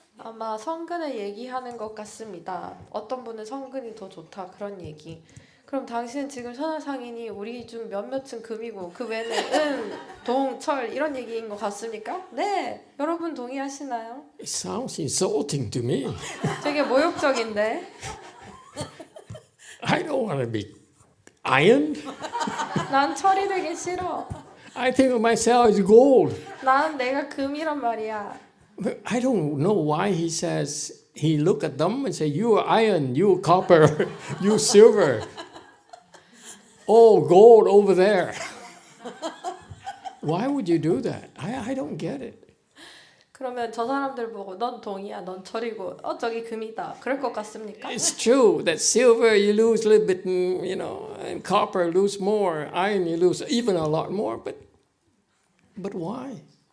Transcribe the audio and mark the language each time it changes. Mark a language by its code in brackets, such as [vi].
[ko] 아마 성근을 얘기하는 것 같습니다. 어떤 분은 성근이 더 좋다 그런 얘기. 그럼 당신은 지금 선화상인이 우리 중 몇몇은 금이고 그 외에는 은, 동, 철 이런 얘기인 것 같습니까? 네, 여러분 동의하시나요? [en] It sounds insulting to me. [ko] 되게 모욕적인데. [en] I don't want to be iron. [ko] 난 철이 되기 싫어. [en] I think of myself as gold. [ko] 난 내가 금이란 말이야. [en] I don't know why he says, he look at them and say, you are iron, you are copper, you silver. Oh, gold over there. Why would you do that? I don't get it. [ko] 그러면 저 사람들 보고 넌 동이야, 넌 철이고, 저기 금이다. 그럴 것 같습니까? [en] It's true that silver you lose a little bit, and copper lose more, iron you lose even a lot more, but why?